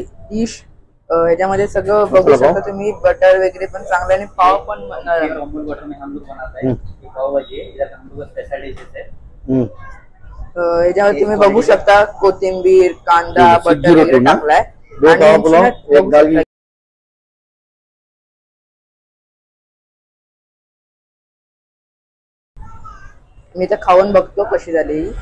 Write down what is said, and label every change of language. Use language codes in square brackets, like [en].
[mr] Dish ह्याच्यामध्ये सगळं बघू शकता तुम्ही. बटर वगैरे पण चांगलं आणि पाव पण [hi] अमूल बटर में हम लोग बनाता है. पाव भाजी है, इधर हम लोग स्पेशल डिशेस है. [mr] ह्याच्यामध्ये तुम्ही बघू शकता कोथिंबीर, कांदा, बटर वगैरे टाकलाय. मी तर खाऊन बघतो कशी झाली.